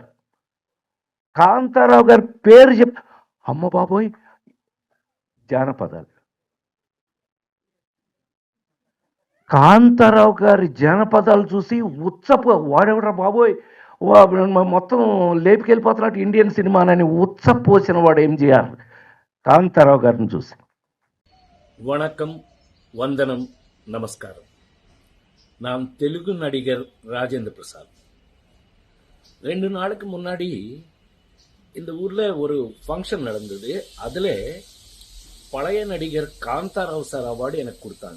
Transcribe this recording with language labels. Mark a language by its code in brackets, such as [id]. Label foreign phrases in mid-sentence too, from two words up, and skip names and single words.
[te] కాంతారావు గారి పేరు అమ్మ బాబోయ్ జానపదాలు. కాంతారావు గారి జానపదాలు చూసి వాడెవరా బాబోయ్ మొత్తం లేపుకెళ్ళిపోతున్నట్టు ఇండియన్ సినిమానని ఉచ్చపోసిన వాడు ఎంజిఆర్ కాంతారావు గారిని చూసి. [ta] வணக்கம், வந்தனம், நமஸ்காரம். நான் தெலுங்கு நடிகர் ராஜேந்திர பிரசாத். 2 நாளுக்கு முன்னாடி இந்த ஊர்ல ஒரு ஃபங்க்ஷன் நடந்தது. அதுல பழைய நடிகர் காந்தாராவ் சார் அவார்டு எனக்கு கொடுத்தாங்க.